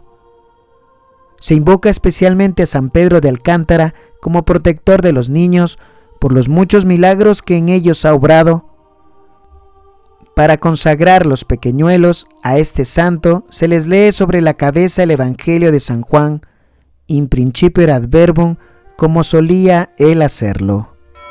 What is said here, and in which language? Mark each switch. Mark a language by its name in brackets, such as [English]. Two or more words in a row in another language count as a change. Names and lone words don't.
[Spanish] Se invoca especialmente a San Pedro de Alcántara como protector de los niños por los muchos milagros que en ellos ha obrado. Para consagrar los pequeñuelos a este santo se les lee sobre la cabeza el Evangelio de San Juan, [Latin] in principio erat verbum, [Spanish] como solía él hacerlo.